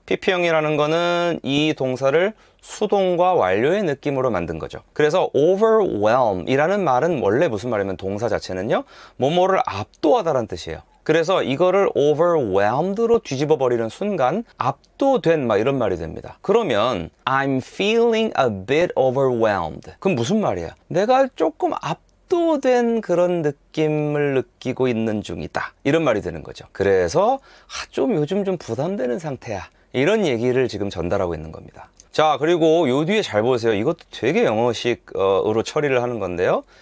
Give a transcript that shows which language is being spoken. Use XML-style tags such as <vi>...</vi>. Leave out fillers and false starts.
<ko>PP형이라는 거는 이 동사를 수동과 완료의 느낌으로 만든 거죠. 그래서 overwhelm 이라는 말은 원래 무슨 말이냐면 동사 자체는요, 뭐뭐를 압도하다라는 뜻이에요. 그래서 이거를 overwhelmed로 뒤집어 버리는 순간 압도된 막 이런 말이 됩니다.</ko> <en>그러면 I'm feeling a bit overwhelmed.</en> <ko>그럼 무슨 말이야? 내가 조금 압도된 그런 느낌을 느끼고 있는 중이다. 이런 말이 되는 거죠. 그래서 좀 요즘 좀 부담되는 상태야. 이런 얘기를 지금 전달하고 있는 겁니다. 자, 그리고 요 뒤에 잘 보세요. 이것도 되게 영어식으로 처리를 하는 건데요.</ko>